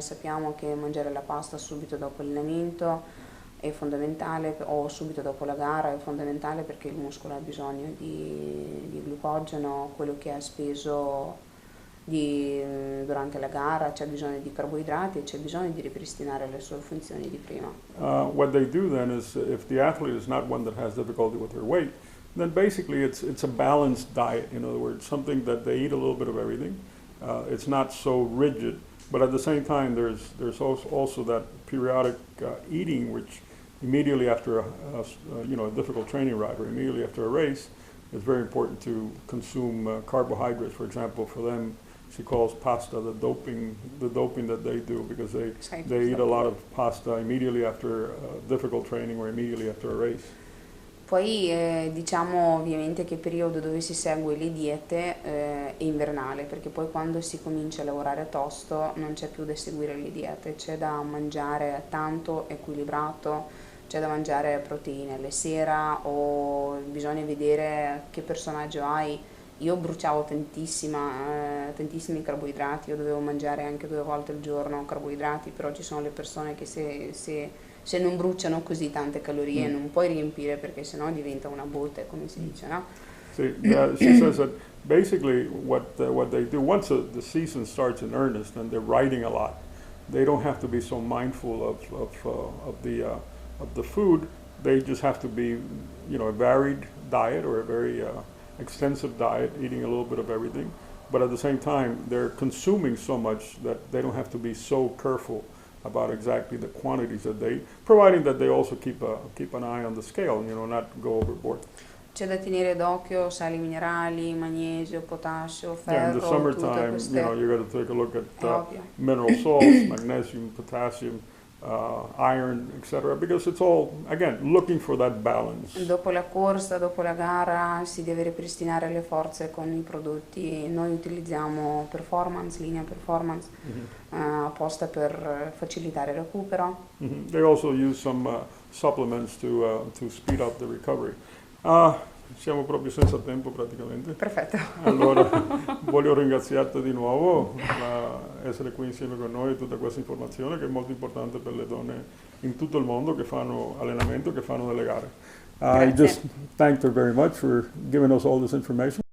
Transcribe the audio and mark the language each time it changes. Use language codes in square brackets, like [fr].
[it] Sappiamo che mangiare la pasta subito dopo l'allenamento è fondamentale, o subito dopo la gara è fondamentale, perché il muscolo ha bisogno di glucogeno, quello che ha speso durante la gara, c'è bisogno di carboidrati e c'è bisogno di ripristinare le sue funzioni di prima. [en] What they do then is, if the athlete is not one that has difficulty with her weight, then basically it's a balanced diet. In other words, something that they eat a little bit of everything. It's not so rigid, but at the same time, there's also that periodic eating, which immediately after a difficult training ride or immediately after a race, it's very important to consume carbohydrates. For example, for them, she calls pasta the doping that they do, because they eat a lot of pasta immediately after difficult training or immediately after a race. [it] Poi diciamo ovviamente che il periodo dove si segue le diete è invernale, perché poi quando si comincia a lavorare a tosto non c'è più da seguire le diete, c'è da mangiare tanto equilibrato, c'è da mangiare proteine alle sera, o bisogna vedere che personaggio hai. Io bruciavo tantissimi carboidrati, io dovevo mangiare anche 2 volte al giorno carboidrati, però ci sono le persone che se non bruciano così tante calorie non puoi riempire, perché sennò diventa una botte, come si dice, no? [en] See, she says that basically what they do, once the season starts in earnest and they're riding a lot, they don't have to be so mindful of the food. They just have to be, a varied diet, or a very extensive diet, eating a little bit of everything. But at the same time, they're consuming so much that they don't have to be so careful about exactly the quantities that they eat, providing that they also keep an eye on the scale, not go overboard. [it] C'è da tenere d'occhio sali minerali, magnesio, potassio, ferro, [en] In the summertime, [it] queste. [en] you got to take a look at mineral salts, magnesium, potassium, iron, etc., because it's all, again, looking for that balance. [it] Dopo la corsa, dopo la gara, si deve ripristinare le forze con i prodotti. Noi utilizziamo linea performance, apposta per facilitare il recupero. [en] They also use some supplements to speed up the recovery. [it] Siamo proprio senza tempo praticamente. Perfetto. Allora, voglio ringraziarti di nuovo per essere qui insieme con noi e tutta questa informazione che è molto importante per le donne in tutto il mondo che fanno allenamento, che fanno delle gare. [en] I just thanked her very much for giving us all this information.